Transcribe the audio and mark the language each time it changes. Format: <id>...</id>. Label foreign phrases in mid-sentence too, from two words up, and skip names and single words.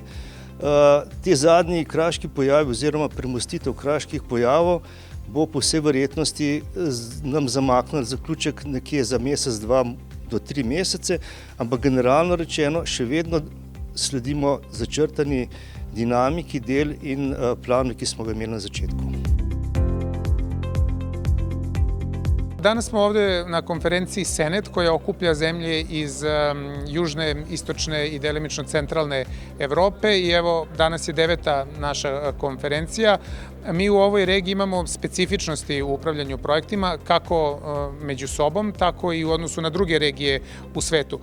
<sl>Te zadnji kraški pojavi oziroma premostitev kraških pojavov bo po vsej verjetnosti nam zamaknil zaključek nekje za mesec, 2 do 3 mesece, ampak generalno rečeno še vedno sledimo začrtani dinamiki del in planu, ki smo ga imeli na začetku.</sl> <sr>Danas smo ovde na konferenciji Senet koja okuplja zemlje iz južne, istočne i delimično centralne Evrope i evo danas je 9. naša konferencija. Mi u ovoj regiji imamo specifičnosti u upravljanju projektima kako među sobom, tako i u odnosu na druge regije u svetu.</sr>